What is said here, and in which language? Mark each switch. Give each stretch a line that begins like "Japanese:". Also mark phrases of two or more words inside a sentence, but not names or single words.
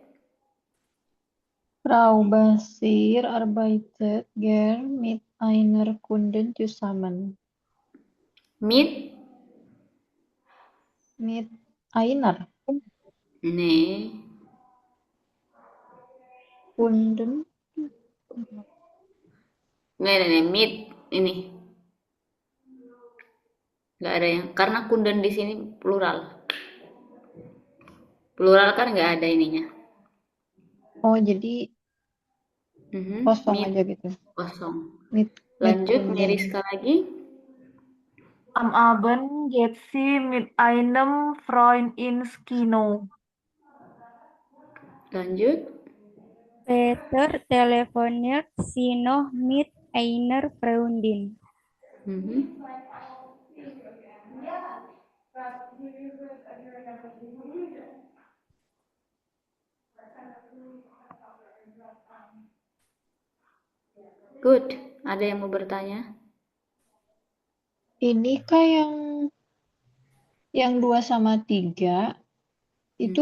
German: Frau Basir arbeitet gern mit einer Kunden zusammen. Mit, Mit einer nih, Kunden.
Indonesian: nggak ada nih, mit ini nggak ada yang karena kunden di sini plural, plural kan nggak ada ininya. Oh, jadi Mhm. kosong
German: Mit
Indonesian: aja gitu. kosong.
German: Mit
Indonesian: Lanjut,
German: Kunden.
Indonesian: Meriska lagi.
German: Am Abend geht sie mit einem Freund ins Kino.
Indonesian: Lanjut,
German: Peter telefoniert sie noch mit einer Freundin.
English: mhm. Good.
Indonesian: Ada yang mau bertanya? Ini kah yang 2 sama 3 itu